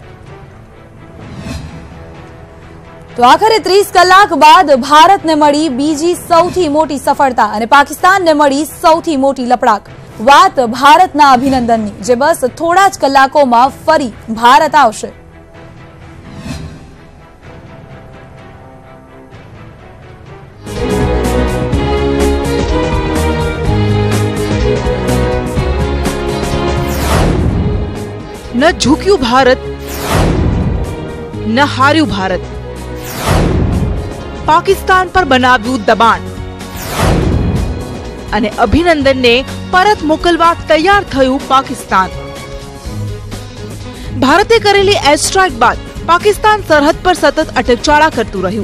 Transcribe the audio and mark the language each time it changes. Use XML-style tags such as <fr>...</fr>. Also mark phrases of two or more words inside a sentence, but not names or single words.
<gu>તો આખરે 30 કલાક બાદ ભારતને મળી બીજી સૌથી મોટી સફળતા અને પાકિસ્તાનને મળી સૌથી મોટી લપડાક। વાત ભારતના અભિનંદનની જે બસ થોડા જ કલાકોમાં ફરી ભારત આવશે। ન ઝૂક્યું ભારત ન હાર્યું ભારત। પાકિસ્તાન પર બનાવ્યું દબાણ અને અભિનંદનને પરત મોકલવા તૈયાર થયું પાકિસ્તાન। ભારતે કરેલી એર સ્ટ્રાઇક બાદ પાકિસ્તાન સરહદ પર સતત અટકચાળા કરતું રહ્યું।</gu>